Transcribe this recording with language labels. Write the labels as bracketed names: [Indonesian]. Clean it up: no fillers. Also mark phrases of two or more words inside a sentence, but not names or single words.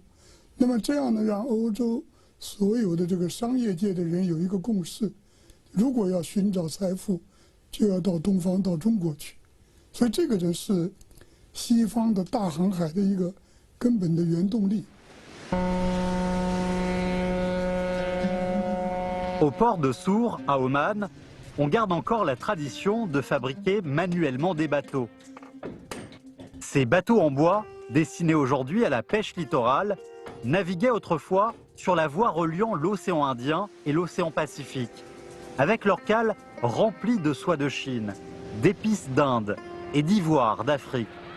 [Chinese] 那么这样呢，让欧洲所有的这个商业界的人有一个共识：如果要寻找财富，就要到东方，到中国去。所以这个就是西方的大航海的一个根本的原动力。 [French] Au port de Sour, à Oman, on garde encore la tradition de fabriquer manuellement des bateaux. Ces bateaux en bois, destinés aujourd'hui à la pêche littorale, naviguaient autrefois sur la voie reliant l'océan Indien et l'océan Pacifique, avec leurs cales remplies de soie de Chine, d'épices d'Inde et d'ivoire d'Afrique.